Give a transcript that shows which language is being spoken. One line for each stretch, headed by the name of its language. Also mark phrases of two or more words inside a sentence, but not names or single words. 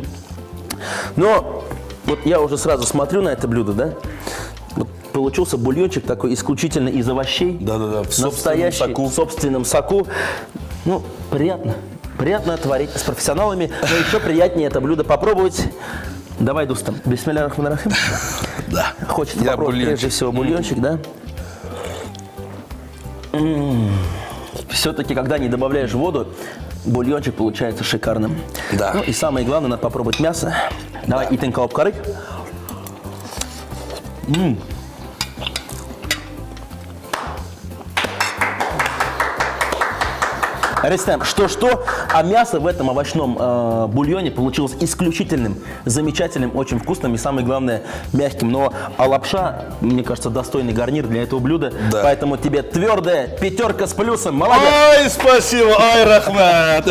Russian: Но вот я уже сразу смотрю на это блюдо, да? Вот получился бульончик такой исключительно из овощей. Да-да-да, в собственном настоящий, соку. в собственном соку. Ну, приятно. Приятно творить с профессионалами, но еще приятнее это блюдо попробовать. Давай,
Arabic: Дустам, بسم الله الرحمن الرحيم.
Russian: Да. Хочется Я попробовать бульончик. прежде всего бульончик, да? Все-таки, когда не добавляешь воду, бульончик получается шикарным. Да. Ну и самое главное, надо попробовать мясо. Давай, итен кауп карык. Рустам, что-что, а мясо в этом овощном бульоне получилось исключительным, замечательным, очень вкусным и, самое главное, мягким. Но лапша, мне кажется, достойный гарнир для этого блюда. Да. Поэтому тебе твердая 5 с плюсом. Молодец! Ай, спасибо, ай, рахмат.